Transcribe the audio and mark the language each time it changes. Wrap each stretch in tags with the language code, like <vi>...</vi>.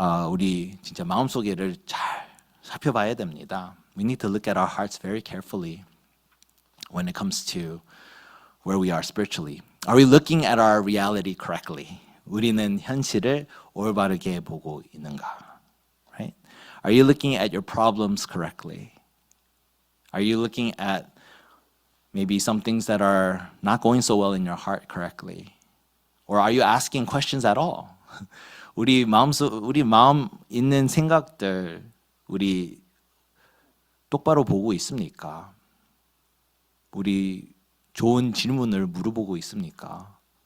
<ko>우리 진짜 마음속에를 잘 살펴봐야 됩니다.</ko> <en>We need to look at our hearts very carefully when it comes to where we are spiritually. Are we looking at our reality correctly?</en> <ko>우리는 현실을 올바르게 보고 있는가?</ko> <en>Right? Are you looking at your problems correctly? Are you looking at maybe some things that are not going so well in your heart correctly? Or are you asking questions at all?</en> <ko>우리 마음 있는 생각들 우리 똑바로 보고 있습니까? 우리 좋은 질문을 물어보고 있습니까?</ko>